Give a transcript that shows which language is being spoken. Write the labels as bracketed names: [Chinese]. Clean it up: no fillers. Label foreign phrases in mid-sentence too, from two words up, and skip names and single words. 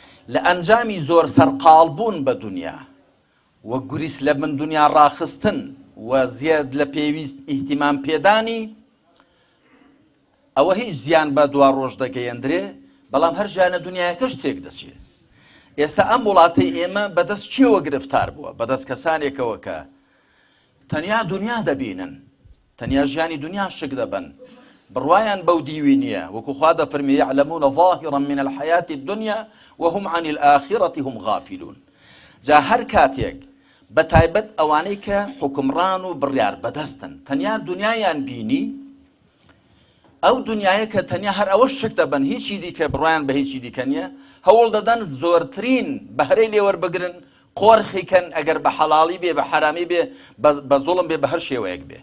[Central Kurdish] لە ئەنجامی زۆر سەرقاڵبوون بە دنیا وە گوریس لە من دنیا ڕاخستن و زیاد لە پێویست ئیهتیمام پێدانی ئەوە هیچ زیان بە دوا ڕۆژ دەگەیەندرێ بەڵام هەر ژیانە دنیاەکە شتێک دەچێت. ئێستا ئەم وڵاتەی ئێمە بەدەست چیەوە گرفتار بووە؟ بەدەست کەسانێکەوە کە تەنیا دنیا دەبینن، تەنیا ژیانی دنیا شک دەبن، بڕوایان بەو دیوی نییە. وەکو خوا دەفەرمێ [Arabic] یعلمون ظاهرا من الحياة الدنيا وهم عن الآخرة هم غافلون. [Central Kurdish] جا هەر کاتێک بەتایبەت ئەوانەی کە حکمڕان و بڕیار بەدەستن تەنیا دنیایان بینی، ئەو دنیاە کە تەنیا هەر ئەوە شک دەبن هیچی دیکە بڕوایان بە هیچی دیکە نییە، هەوڵ دەدەن زۆرترین بەهرەی لێوەربگرن، قۆرخیکەن ئەگەر بە حەڵاڵی بێ بە حرامی بێ بە زوڵم بێ بە هەر شێوەیەک بێ.